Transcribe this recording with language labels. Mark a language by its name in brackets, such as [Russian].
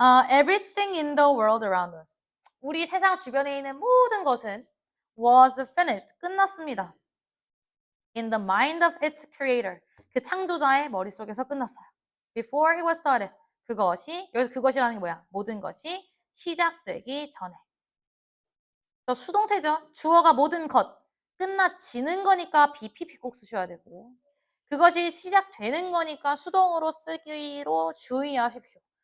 [English] Everything in the world around us. [Korean] 우리 세상 주변에 있는 모든 것은 [English] was finished. [Korean] 끝났습니다. [English] In the mind of its creator. [Korean] 그 창조자의 머릿속에서 끝났어요. [English] Before it was started. [Korean] 그것이, 여기서 그것이라는 게 뭐야? 모든 것이 시작되기 전에. 수동태죠. 주어가 모든 것. 끝나지는 거니까 BPP 꼭 쓰셔야 되고. 그것이 시작되는 거니까 수동으로 쓰기로 주의하십시오.